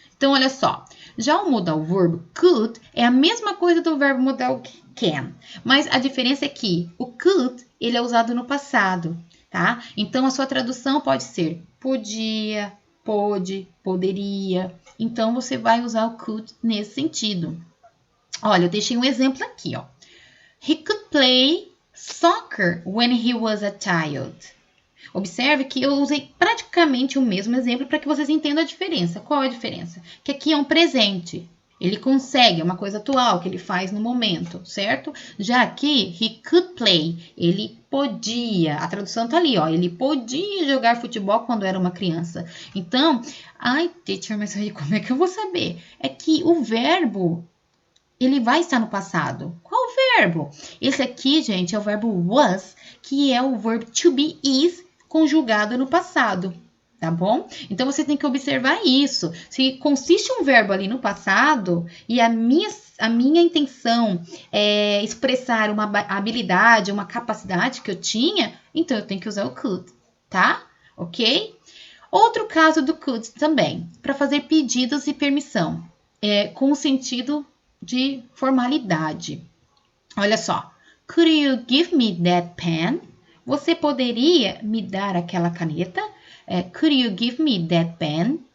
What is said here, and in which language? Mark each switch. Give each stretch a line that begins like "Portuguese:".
Portuguese: Então, olha só, já o modal verbo could é a mesma coisa do verbo modal can, mas a diferença é que o could, ele é usado no passado, tá? Então, a sua tradução pode ser podia, pôde, poderia. Então, você vai usar o could nesse sentido. Olha, eu deixei um exemplo aqui, ó.
English: He could play soccer when he was a child.
Portuguese: Observe que eu usei praticamente o mesmo exemplo para que vocês entendam a diferença. Qual é a diferença? Que aqui é um presente. Ele consegue, é uma coisa atual que ele faz no momento, certo? Já aqui,
English: he could play,
Portuguese: ele podia. A tradução tá ali, ó. Ele podia jogar futebol quando era uma criança. Então, teacher, mas aí como é que eu vou saber? É que o verbo, ele vai estar no passado. Qual verbo? Esse aqui, gente, é o verbo was, que é o verbo to be is, conjugado no passado, tá bom? Então, você tem que observar isso. Se consiste um verbo ali no passado e a minha intenção é expressar uma habilidade, uma capacidade que eu tinha, então eu tenho que usar o could, tá? Ok? Outro caso do could também, para fazer pedidos e permissão, com o sentido de formalidade. Olha só.
English: Could you give me that pen?
Portuguese: Você poderia me dar aquela caneta?
English: Could you give me that pen?